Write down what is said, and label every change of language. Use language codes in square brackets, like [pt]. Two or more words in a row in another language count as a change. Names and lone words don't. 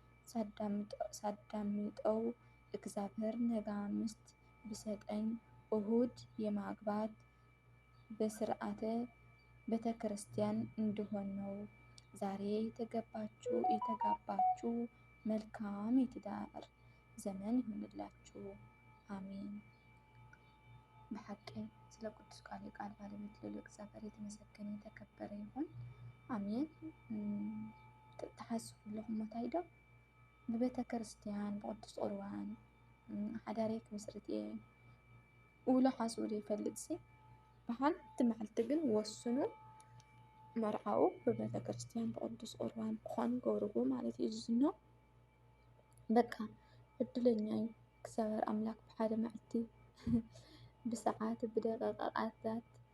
[am] ሳዳምጠው እግዚአብሔር ነገ ሚስት ቢሰጠኝ እሁድ የማግባት በስርዓተ ቤተ ክርስቲያን እንድሆን ነው። ዛሬ የተጋባችሁ መልካም የትዳር ዘመን ይሁንላችሁ። አሜን። በሐቅ ስለ ቅዱስ ቃል ባለቤት ልዑል እግዚአብሔር የተመሰገነ የተከበረ ይሁን። አሜን። [ti] ተሓስብለኹም ታይዶ በቤተ ክርስቲያን በቅዱስ ቁርባን ሓዳሬክ ምስርት ውሎ ሓስቡ ይፈልጥ ሲ በሓንቲ መዓልቲ ግን ወስኑ መርዓው በቤተ ክርስቲያን በቅዱስ ቁርባን ክኾን ገብርዎ ማለት እዩ ዝኖ በቃ እድለኛ እግዚአብሔር አምላክ በሓደ መዓልቲ ብሰዓት ብደቂቃታት